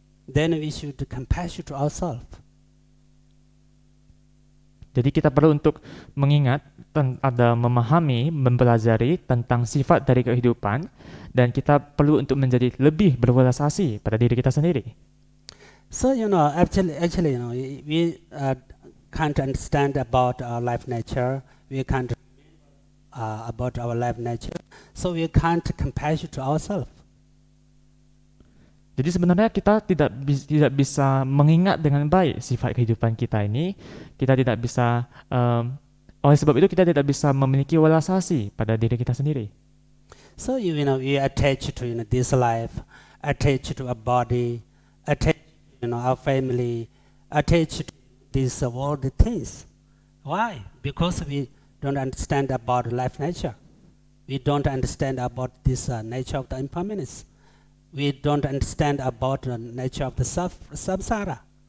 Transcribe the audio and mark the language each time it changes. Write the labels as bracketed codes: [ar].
[en] Then we should compassion to ourselves. [id] Jadi kita perlu untuk mengingat, memahami, mempelajari tentang sifat dari kehidupan, dan kita perlu untuk menjadi lebih berwelas asih pada diri kita sendiri. [en] So actually, we can't understand about our life nature. We can't about our life nature. So we can't compassion to ourselves. [id] Jadi sebenarnya kita tidak bisa mengingat dengan baik sifat kehidupan kita ini. Kita tidak bisa, oleh sebab itu kita tidak bisa memiliki welas asih pada diri kita sendiri. [en] So we attach to this life, attach to our body, attach our family, attach to these worldly things. Why? Because we don't understand about life nature. We don't understand about this nature of the impermanence. We don't understand about the nature of the samsara.